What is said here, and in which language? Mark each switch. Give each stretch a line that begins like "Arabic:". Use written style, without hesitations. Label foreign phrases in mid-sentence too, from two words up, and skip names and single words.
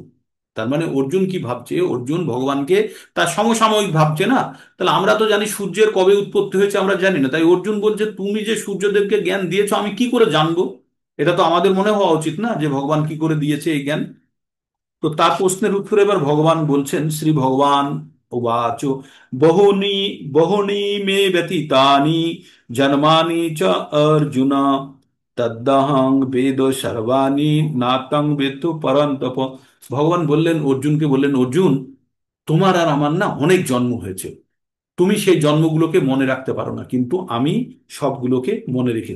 Bangla: তার মানে অর্জুন কি ভাবছে, অর্জুন ভগবানকে তার সমসাময়িক ভাবছে না। তাহলে আমরা তো জানি সূর্যের কবে উৎপত্তি হয়েছে আমরা জানি না, তাই অর্জুন বলছে তুমি যে সূর্যদেবকে জ্ঞান দিয়েছো আমি কি করে জানবো? এটা তো আমাদের মনে হওয়া উচিত না যে ভগবান কি করে দিয়েছে এই জ্ঞান। তো তার প্রশ্নের উত্তরে এবার ভগবান বলছেন,
Sanskrit: শ্রী ভগবান উবাচ বহুনি বহুনি মে ব্যতীতানি জন্মানি চ অর্জুন তদ্দহং বেদ সর্বাণি নাতং বেত্তু পরন্তপ।
Bangla: ভগবান বললেন অর্জুনকে, বললেন অর্জুন, তোমার আর আমার না অনেক জন্ম হয়েছে, তুমি সেই জন্মগুলোকে মনে রাখতে পারো না, কিন্তু আমি সবগুলোকে মনে রেখেছি।